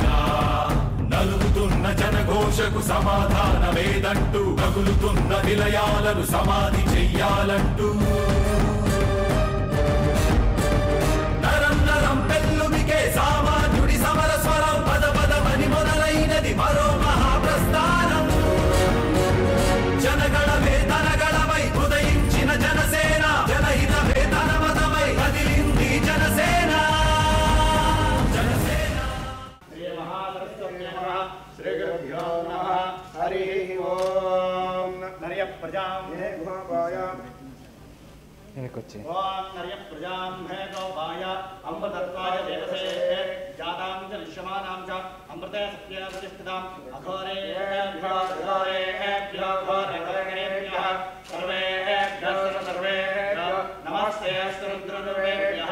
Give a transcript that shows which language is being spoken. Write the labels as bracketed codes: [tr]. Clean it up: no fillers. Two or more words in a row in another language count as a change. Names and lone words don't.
[te] నలుగుతున్న జనఘోషకు సమాధానమేదంటూ కగులుతున్న నిలయాలను సమాధి చెయ్యాలంటూ నరం నరం పెల్లుమికే సామాన్యుడి సమర స్వరం పద పదమని మొదలైనది మరో మహాప్రస్థానం. జనగణమే తనగణమై ఉదయించిన జనసేన, జనహిత వేతనమతమై కదిలింది జనసేన. [sa] हरि ओम नर्य प्रजाम हे गोपाय ओम नर्य प्रजाम हे गोपाय अमृतत्वाय देवसे जातां च विश्वमानां च अमृते सत्ये प्रतिष्ठितां अघोरेभ्यो घोरकरेभ्यः सर्वेभ्यः नमस्ते रुद्रदेवेभ्यः.